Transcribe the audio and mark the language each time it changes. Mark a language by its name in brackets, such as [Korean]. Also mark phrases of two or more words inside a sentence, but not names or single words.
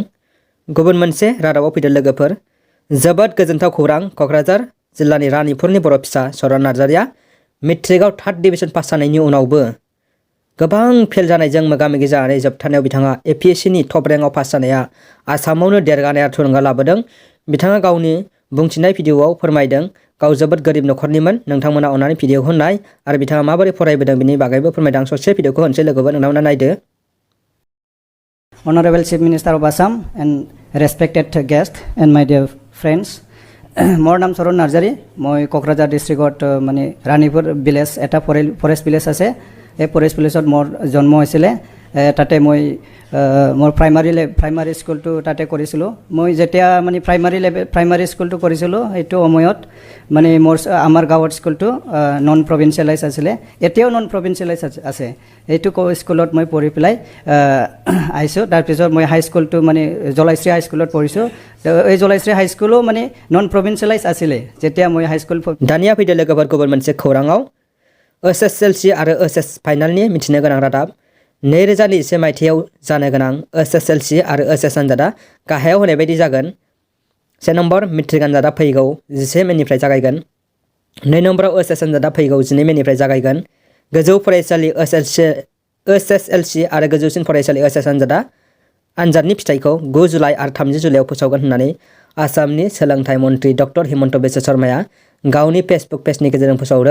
[Bodo] गुबुन मोनसे रादाबाव फैदों लोगोफोर जोबोद गोजोनथाव खौरां क'क्राझार जिल्लानि रानिपुरनि बर' फिसा सरन नार्जारिया मेट्रिकआव 3rd डिभिजन पास जानायनि उनावबो गोबां फेल जानायजों मोगा-मोगि जानानै जोबथारनायाव बिथाङा एपीएससीनि [English] top rankaw [Bodo] पास जानाया आसामावनो देरगानाय थुलुंगा लाबोदों। बिथाङा गावनि बुंथिनाय भिडिअआव फोरमायदों गाव जोबोद गोरिब नखरनिमोन नोंथांमोना अननानै भिडिअखौ नाय आरो बिथाङा माबोरै फरायबोदों बिनि बागैबो फोरमायदों। ससे भिडिअखौ होनसै लोगोफोर नोंथांमोना नायदो। [English] Honorable Chief Minister of Assam and respected guest and my dear friends, [Assamese] মোৰ নাম চৰণ নাৰ্জাৰী মই কোকৰাঝাৰ ডিষ্ট্ৰিক্টত মানে ৰাণীপুৰ ভিলেজ এটা [English] forest village [Assamese] আছে এই [English] forest villaget [Assamese] মোৰ জন্ম হৈছিলে তাতে মই মোৰ [English] primary schoolto [Assamese] তাতে কৰিছিলোঁ। মই যেতিয়া মানে [English] primary schoolto [Assamese] কৰিছিলোঁ সেইটো সময়ত মানে আমাৰ গাঁৱৰ স্কুলটো [English] non provincialise [Assamese] আছিলে এতিয়াও [English] non provincialise [Assamese] আছে এইটো স্কুলত মই পঢ়ি পেলাই আহিছোঁ। তাৰপিছত মই [English] high schoolto [Assamese] মানে জলাইশ্ৰী হাই স্কুলত পঢ়িছোঁ। এই জলাইশ্ৰী হাই স্কুলো মানে [English] non provincialise [Assamese] আছিলে যেতিয়া মই [English] high school [Bodo] दानिया फैदो लोगोफोर गुबुन मोनसे खौराङाव एसएसएलसी आरो एचएस फाइनालनि मिथिनो गोनां रादाब 2021 मायथाइयाव जानो गोनां एसएसएलसी आरो एचएस आनजादा गाहायाव होनाय बायदि जागोन। 1 नम्बर मेट्रिक आनजादा फैगौ 11 मेनिफ्राय जागायगोन। 2 नम्बराव एचएस आनजादा फैगौ 12 मेनिफ्राय जागायगोन। गोजौ फरायसालि एसएसएलसी आरो गोजौसिन फरायसालि एचएस आनजादनि फिथाइखौ 9 जुलाइ आरो 30 जुलाइआव फोसावगोन होननानै आसामनि सोलोंथाइ मन्त्रि डक्टर हिमन्त बिश्व शर्माया गावनि फेसबुक पेजनि गेजेरजों फोसावदों।